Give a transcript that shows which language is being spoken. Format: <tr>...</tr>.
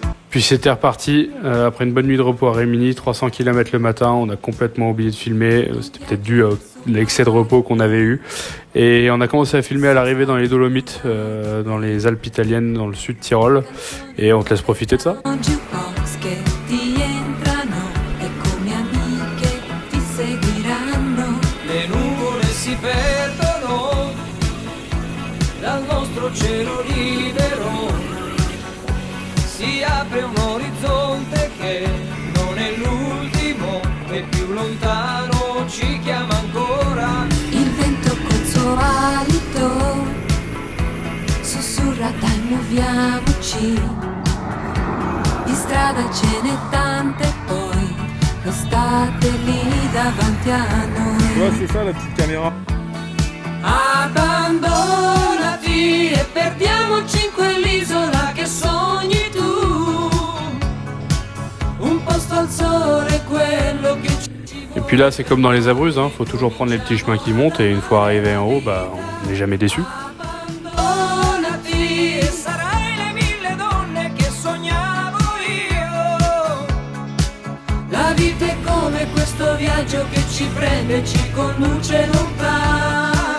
<fr>Puis c'était reparti, après une bonne nuit de repos à Rimini, 300 km le matin, on a complètement oublié de filmer, c'était peut-être dû à l'excès de repos qu'on avait eu. Et on a commencé à filmer à l'arrivée dans les Dolomites, dans les Alpes italiennes, dans le sud Tyrol, et on te laisse profiter de ça.</fr> <it>Le nuvole si perdono dal nostro cielo libero. Si apre un orizzonte che non è l'ultimo e più lontano ci chiama ancora. Il vento col suo alito sussurra dai muoviamoci. Di strada ce n'è tante poi l'estate lì davanti a noi.</it> <fr>Ouais, c'est ça la petite caméra.</fr> <it>Abbandonati e perdiamoci in quell'isola che sogni tu. Un posto al sole, quello che ci</it> <fr>Et puis là c'est comme dans les Abruzzes, hein, faut toujours prendre les petits chemins qui montent et une fois arrivé en haut, bah, on n'est jamais déçu.</fr> <it>Abbandonati e sarai le mille donne che sognavo io. La vita è come questo viaggio che ci prende e ci conduce lontano.</it>